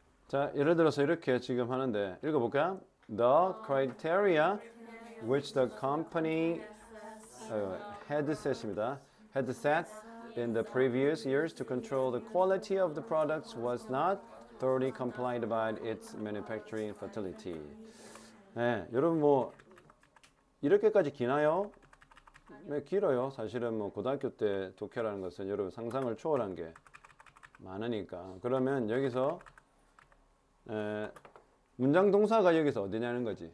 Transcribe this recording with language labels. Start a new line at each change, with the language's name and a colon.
Korean: 자, 예를 들어서 이렇게 지금 하는데 읽어볼까?
English: The criteria which the company had set입니다. Had set in the previous years to control the quality of the products was not thoroughly complied by its manufacturing facility.
Korean: 네, 여러분 뭐 이렇게까지 기나요? 네, 길어요. 사실은 뭐 고등학교 때 독해라는 것은 여러분 상상을 초월한 게 많으니까. 그러면 여기서 문장 동사가 여기서 어디냐는 거지.